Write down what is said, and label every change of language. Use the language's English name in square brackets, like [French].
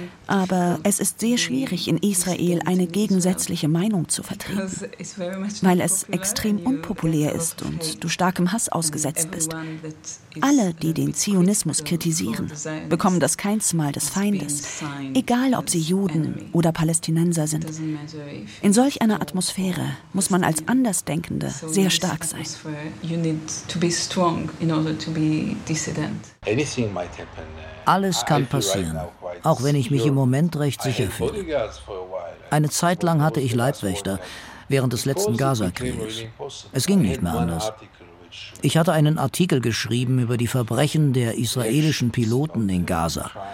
[German] Aber es ist sehr schwierig, in Israel eine gegensätzliche Meinung zu vertreten, weil es extrem unpopulär ist und du starkem Hass ausgesetzt bist. Alle, die den Zionismus kritisieren, bekommen das Keinsmal des Feindes, egal ob sie Juden oder Palästinenser sind. In solch einer Atmosphäre muss man als Andersdenkende sehr stark sein. [English] You need to be strong in order to be dissident. Anything might happen. [German] Alles kann passieren, auch wenn ich mich im Moment recht sicher fühle. Eine Zeit lang hatte ich Leibwächter während des letzten Gaza-Krieges. Es ging nicht mehr anders. Ich hatte einen Artikel geschrieben über die Verbrechen der israelischen Piloten in Gaza.